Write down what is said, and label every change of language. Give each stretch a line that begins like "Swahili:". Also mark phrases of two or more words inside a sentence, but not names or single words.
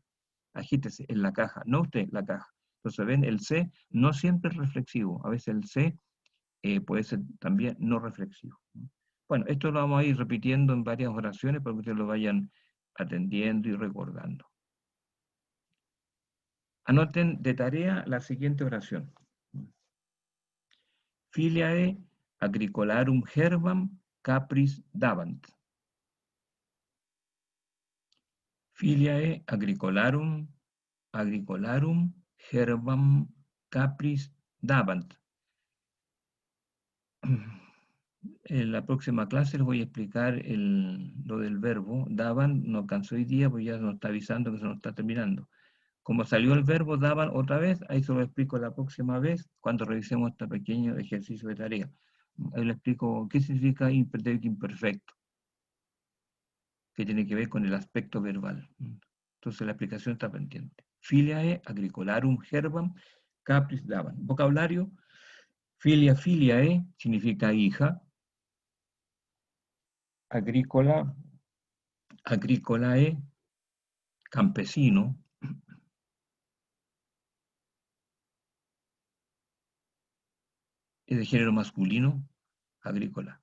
Spanish: Agítese en la caja, no usted la caja. Entonces, ven, el C no siempre es reflexivo, a veces el C puede ser también no reflexivo. Bueno, esto lo vamos a ir repitiendo en varias oraciones para que ustedes lo vayan atendiendo y recordando. Anoten de tarea la siguiente oración.
Latin: Filiae agricolarum herbam capris dabant. Filiae agricolarum herbam capris dabant.
Spanish: En la próxima clase les voy a explicar lo del verbo. Daban, no alcanzó hoy día, pues ya nos está avisando que se nos está terminando. Como salió el verbo daban otra vez, ahí se lo explico la próxima vez, cuando revisemos este pequeño ejercicio de tarea. Ahí le explico qué significa imperfecto, que tiene que ver con el aspecto verbal. Entonces la explicación está pendiente.
Latin: Filiae agricolarum herbam capris daban.
Spanish: Vocabulario, filiae significa hija, agricolae, campesino, es de género masculino, agrícola.